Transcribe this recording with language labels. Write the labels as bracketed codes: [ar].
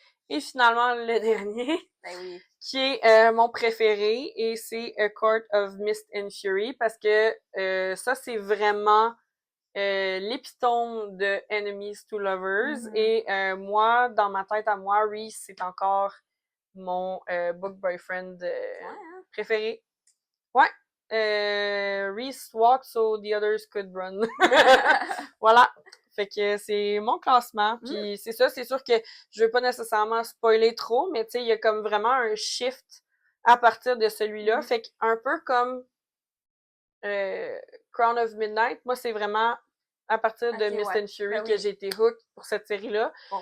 [fr] Et finalement, le dernier, qui est mon préféré, et c'est A Court of Mist and Fury, parce que ça, c'est vraiment l'épitome de Enemies to Lovers. Et moi, dans ma tête à moi, Reese, c'est encore mon book boyfriend préféré. Ouais. [en] Reese walked so the others could run. [fr] Voilà. Fait que c'est mon classement. Puis c'est ça, c'est sûr que je veux pas nécessairement spoiler trop, mais tu sais, il y a comme vraiment un shift à partir de celui-là. Fait qu'un peu comme Crown of Midnight, moi, c'est vraiment à partir de Mist and Fury que j'ai été hooked pour cette série-là.